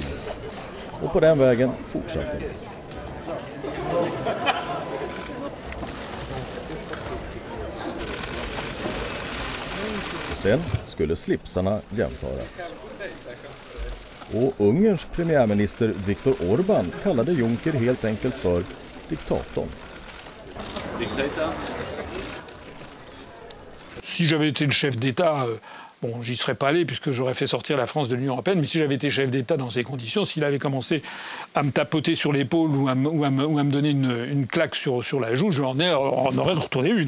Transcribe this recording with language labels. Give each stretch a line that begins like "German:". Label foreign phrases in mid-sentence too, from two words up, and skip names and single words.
Swedish: Och på den vägen fortsatte det. Sen skulle slipsarna jämföras. Och Ungerns premiärminister Viktor Orbán kallade Juncker helt enkelt för diktatorn.
French: Si j'avais été le chef d'État, bon, j'y serais pas allé puisque j'aurais fait sortir la France de l'Union européenne, mais si j'avais été chef d'État dans ces conditions, s'il avait commencé à me tapoter sur l'épaule ou à me donner une claque sur la joue, j'en aurais retourné une.